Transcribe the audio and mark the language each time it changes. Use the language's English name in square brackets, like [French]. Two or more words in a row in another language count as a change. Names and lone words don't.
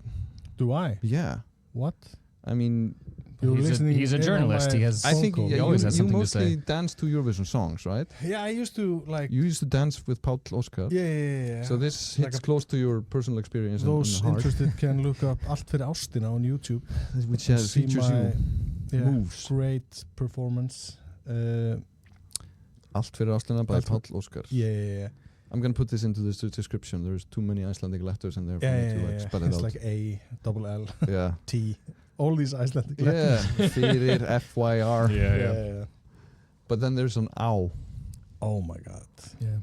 [English] Do I? Yeah. What? I mean, He's a journalist. He has. I think He always has you something to mostly say. dance to Eurovision songs, right? Yeah, I used to like. You used to dance with Páll Óskar. Yeah. So this Like hits close to your personal experience. Those and heart, interested can look up Allt fyrir ástina on YouTube. which and has see features my moves. great performance. Allt fyrir ástina by Allt- Páll Óskar. Yeah. I'm gonna put this into the description. There's too many Icelandic letters in there for me to like spell it It's out. like A, double L, Yeah. T. All these Icelandic Yeah. letters. Fyrir, FYR. Yeah. But then there's an ow. Oh my god. Yeah.